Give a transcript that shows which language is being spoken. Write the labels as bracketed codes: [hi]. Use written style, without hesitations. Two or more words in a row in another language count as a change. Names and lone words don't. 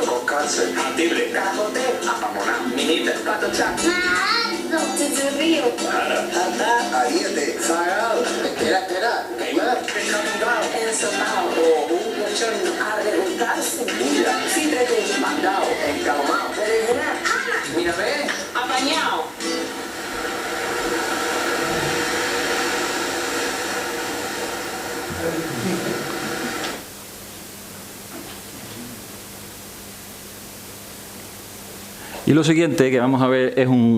[es] Cocase. Atible. Cajote. Apamoná. Minita. Pato chac. ¡Mazo! ¡Chicharrillo! Jara. Jata. Ariete. Zagal. Espera. Neymar. Pescadungao. ¡Ensopado! Mochón. Arreguntarse. Bulla. ¡Sítrete! Mandao. Encalomao. ¡Berenjena! ¡Ana! Mira, ve. ¡Apañado! Y lo siguiente que vamos a ver es un...